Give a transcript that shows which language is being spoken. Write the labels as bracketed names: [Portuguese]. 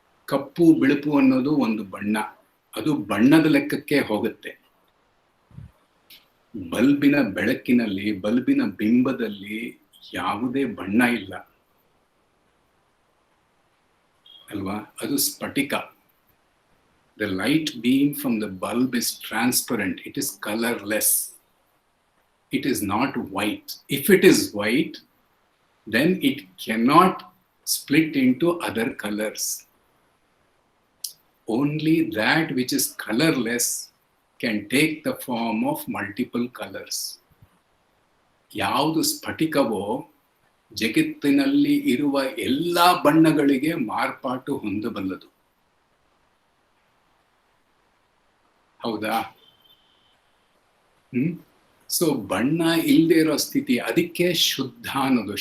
[Kannada] ಕಪ್ಪು ಬಿಳುಪು ಅನ್ನೋದು ಒಂದು ಬಣ್ಣ, ಅದು ಬಣ್ಣದ ಲೆಕ್ಕಕ್ಕೆ ಹೋಗುತ್ತೆ. ಬಲ್ಬಿನ ಬೆಳಕಿನಲ್ಲಿ, ಬಲ್ಬಿನ ಬಿಂಬದಲ್ಲಿ ಯಾವುದೇ ಬಣ್ಣ ಇಲ್ಲ ಅಲ್ವಾ? ಅದು ಸ್ಫಟಿಕ. [English] The light beam from the bulb is transparent. It is colorless. It is not white. If it is white, then it cannot split into other colors. Only that which is colorless can take the form of multiple colors. [Kannada] ಯಾವುದು ಸ್ಫಟಿಕವೋ ಜಗತ್ತಿನಲ್ಲಿ ಇರುವ ಎಲ್ಲಾ ಬಣ್ಣಗಳಿಗೆ ಮಾರ್ಪಾಟು ಹೊಂದಬಲ್ಲದು. ಹೌದಾ? So ಬಣ್ಣ ಇಲ್ಲದೆ ಇರೋ ಸ್ಥಿತಿ, ಅದಕ್ಕೆ ಶುದ್ಧ ಅನ್ನೋದು.